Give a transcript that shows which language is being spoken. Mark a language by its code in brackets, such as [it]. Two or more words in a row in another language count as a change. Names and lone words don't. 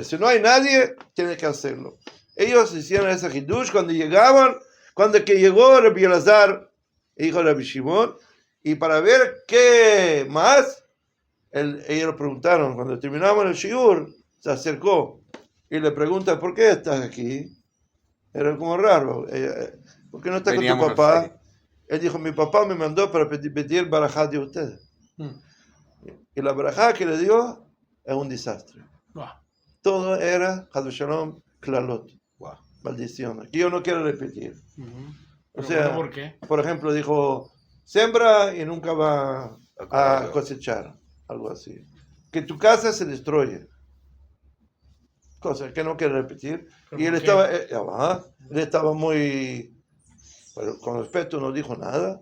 [es] Si no hay nadie, tiene que hacerlo. Ellos hicieron ese hidush cuando que llegó Rabbi Elazar, hijo de Rabbi Shimon, y para ver qué más, ellos preguntaron, cuando terminamos el shiur, se acercó y le pregunta, ¿por qué estás aquí? Era como raro, ¿por qué no estás con tu papá? Él dijo, mi papá me mandó para pedir barajá de ustedes. Y la barajá que le dio es un desastre. Todo era, [he] חס ושלום, קללות. [es] Maldición, que yo no quiero repetir. O sea, ¿por qué? Por ejemplo, dijo, siembra y nunca va a cosechar, algo así. Que tu casa se destruye. Cosa que no quiero repetir. Y él estaba muy, pero con respeto, no dijo nada.